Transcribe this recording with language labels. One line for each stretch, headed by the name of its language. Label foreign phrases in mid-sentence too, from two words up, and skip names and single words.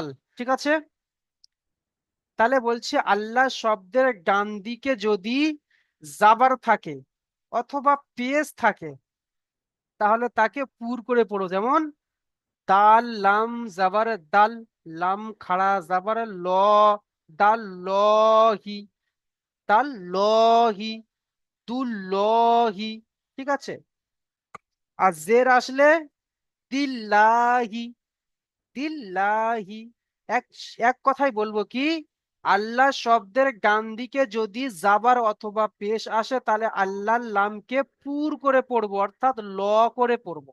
Bangla: ঠিক আছে, তাহলে বলছে আল্লাহ শব্দের ডান দিকে যদি জাবার থাকে অথবা পেশ থাকে, তাহলে তাকে পুর করে পড়ো। যেমন দাল লাম জাবার দাল, লাম খাড়া জাবার ল, দাল লহি, দাল লহি, দুল্লহি। ঠিক আছে, আর জের আসলে দিল্লাহি, দিল্লাহি। এক এক কথায় বলবো কি, আল্লাহ শব্দের ডান দিকে যদি জাবার অথবা পেশ আসে, তাহলে আল্লাহর লামকে পুর করে পড়বো, অর্থাৎ করে পড়বো।